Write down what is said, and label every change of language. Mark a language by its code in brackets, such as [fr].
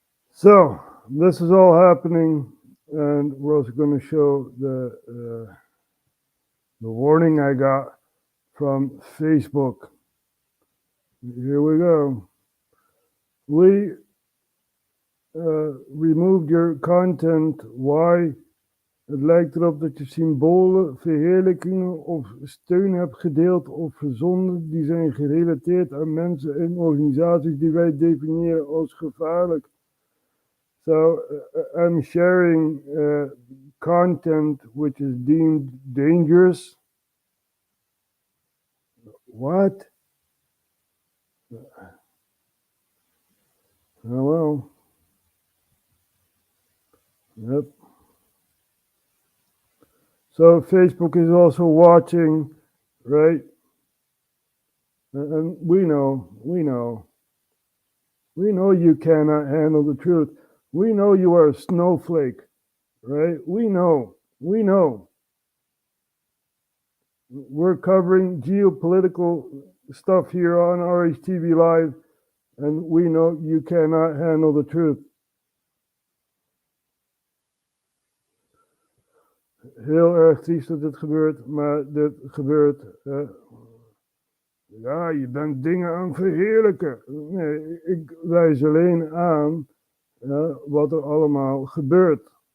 [en] So this is all happening, and we're also going to show the warning I got from Facebook. Here we go. We removed your content. Why? [nl] Het lijkt erop dat je symbolen, verheerlijkingen of steun hebt gedeeld of verzonden die zijn gerelateerd aan mensen en organisaties die wij definiëren als gevaarlijk. [en] So I'm sharing content which is deemed dangerous. What? Oh well. Yep. So Facebook is also watching, right? And we know you cannot handle the truth. We know you are a snowflake, right? We know. We're covering geopolitical stuff here on RHTVLive, and we know you cannot handle the truth. [nl] Heel erg triest dat dit gebeurt, maar dit gebeurt. Ja, je bent dingen aan het verheerlijken. Nee, ik wijs alleen aan wat er allemaal gebeurt.